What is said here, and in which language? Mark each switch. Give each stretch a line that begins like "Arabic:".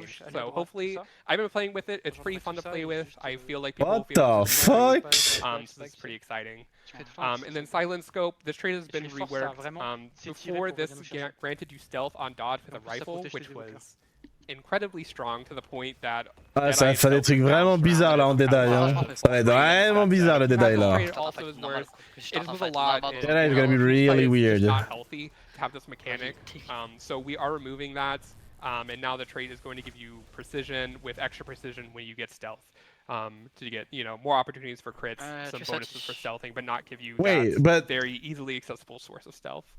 English: So hopefully, I've been playing with it. It's pretty fun to play with. I feel like people what the fuck? So this is pretty exciting. And then Silent Scope. This trait has been reworked. Before this granted you stealth on dodge with a rifle, which was incredibly strong to the point that.
French: Ah, ça fait des trucs vraiment bizarres là en Deadeye. Hein. Ça va être vraiment bizarre le Deadeye là.
English: Deadeye is gonna be really weird. Not healthy to have this mechanic. So we are removing that, and now the trait is going to give you precision with extra precision when you get stealth. To get, you know, more opportunities for crits, some bonuses for stealthing, but not give you that very easily accessible source of stealth.